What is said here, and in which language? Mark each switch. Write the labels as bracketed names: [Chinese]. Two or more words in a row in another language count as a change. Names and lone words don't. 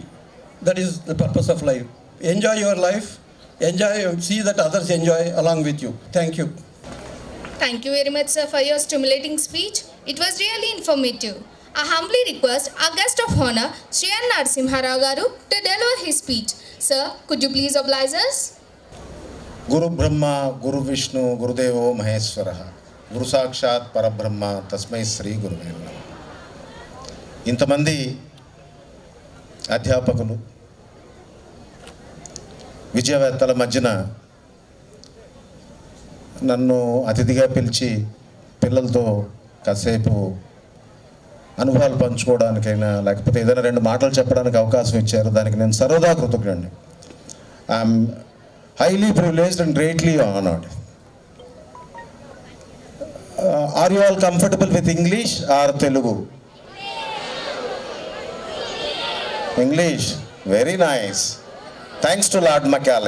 [English] That is the purpose of life. Enjoy your life, enjoy, see that others enjoy along with you. Thank you. Thank you very much, sir, for your stimulating speech. It was really informative. I humbly request our guest of honor, Sri Rimzhim garu, to deliver his speech. Sir, could you please oblige us? [Sanskrit] गुरु ब्रह्मा, गुरु विष्णु, गुरुदेवो महेश्वरः, गुरु साक्षात् परब्रह्म, तस्मै श्री गुरवे नमः. [Telugu] ఇంతమంది అధ్యాపకులు విద్యావేత్తల మధ్యన నన్ను అతిథిగా పిలిచి పిల్లలతో కాసేపు అనుభవాలు పంచుకోవడానికైనా లేకపోతే ఏదైనా రెండు మాటలు చెప్పడానికి అవకాశం ఇచ్చారు. దానికి నేను సర్వదా కృతజ్ఞుడిని. [English] ఐఎమ్ highly privileged and greatly honored. Are you all comfortable with English or Telugu? English. Very nice. Thanks to Lord Macaulay.